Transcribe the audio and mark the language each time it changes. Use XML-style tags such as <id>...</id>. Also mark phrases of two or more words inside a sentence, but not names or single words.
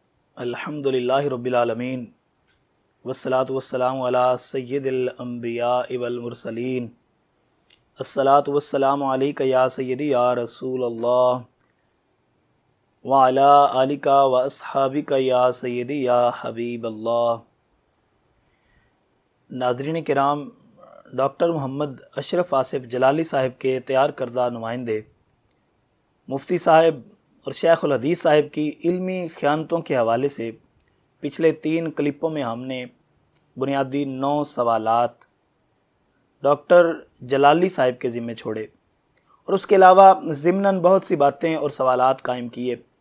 <ar>الحمد لله رب العالمين والصلاة والسلام على سيد الأنبياء والمرسلين الصلاة والسلام عليك يا سيدي يا رسول الله وعلى آلك وأصحابك يا سيدي يا حبيب الله.</ar> <ur>ناظرین کرام، ڈاکٹر محمد اشرف آصف جلالی صاحب کے تیار کردہ نمائندے مفتی صاحب اور شیخ الحدیث صاحب کی علمی خیانتوں کے حوالے سے پچھلے 3 کلپوں میں ہم نے بنیادی 9 سوالات ڈاکٹر جلالی صاحب کے ذمے چھوڑے اور اس کے علاوہ ضمناً بہت سی باتیں اور سوالات قائم کیے.</ur>